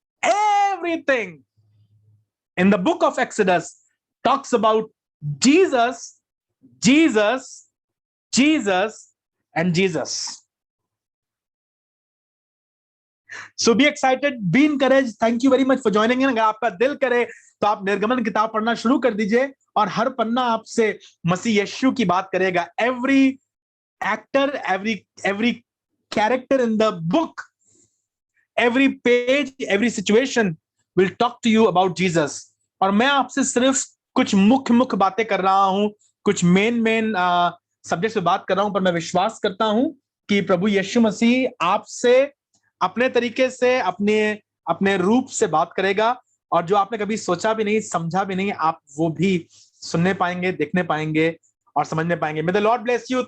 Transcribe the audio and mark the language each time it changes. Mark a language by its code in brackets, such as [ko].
[en] Everything in the book of Exodus talks about Jesus, Jesus, Jesus and Jesus. So be excited, be encouraged. Thank you very much for joining in. [hi] अगर आपका दिल करे तो आप निर्गमन किताब पढ़ना शुरू कर दीजिए और हर पन्ना आपसे मसीह यीशु की बात करेगा। [en] Every actor, every character in the book, every page, every situation will talk to you about Jesus. [hi] और मैं आपसे सिर्फ कुछ मुख्य बातें कर रहा हूं, कुछ मेन सब्जेक्ट पे बात कर रहा हूं, पर मैं विश्वास करता हूं कि प्रभु यीशु मसीह आपसे अपने तरीके से, अपने रूप से बात करेगा, और जो आपने कभी सोचा भी नहीं, समझा भी नहीं, आप वो भी सुनने पाएंगे, देखने पाएंगे और समझने पाएंगे। [en] May the Lord bless you.